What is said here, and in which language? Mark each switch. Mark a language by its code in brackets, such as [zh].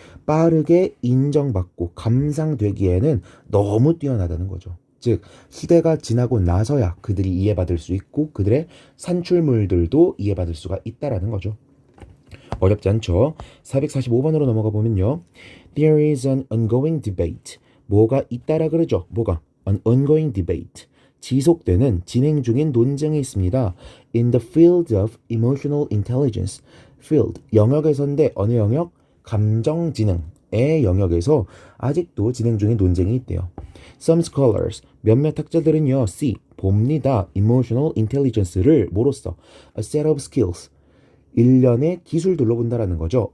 [ko] 빠르게 인정받고 감상되기에는 너무 뛰어나다는 거죠. 즉, 시대가 지나고 나서야 그들이 이해받을 수 있고 그들의 산출물들도 이해받을 수가 있다라는 거죠. 어렵지 않죠? 445번으로 넘어가 보면요. [en] There is an ongoing debate. [ko] 뭐가 있다라 그러죠? 뭐가? [en] An ongoing debate. [ko] 지속되는 진행 중인 논쟁이 있습니다. [en] In the field of emotional intelligence. [ko] field, 영역에서인데 어느 영역? 감정지능의 영역에서 아직도 진행 중인 논쟁이 있대요. [en] Some scholars, [ko] 몇몇 학자들은요, see, 봅니다. emotional intelligence를 뭐로써? [en] a set of skills, [ko] 일련의 기술들로 본다라는 거죠.